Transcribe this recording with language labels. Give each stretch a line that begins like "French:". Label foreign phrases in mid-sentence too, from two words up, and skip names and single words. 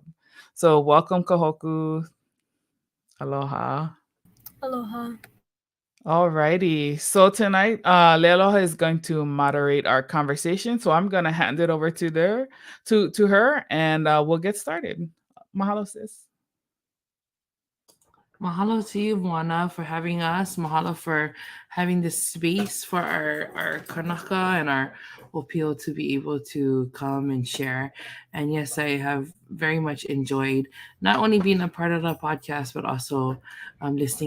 English: So, welcome, Kahoku. Aloha. Aloha. Alrighty. So tonight, Leialoha is going to moderate our conversation. So I'm gonna hand it over to her, and we'll get started. Mahalo, sis. Mahalo to you, Moana, for having us. Mahalo for having this space for our Kanaka and our opio to be able to come and share. And yes, I have very much enjoyed not only being a part of the podcast, but also listening.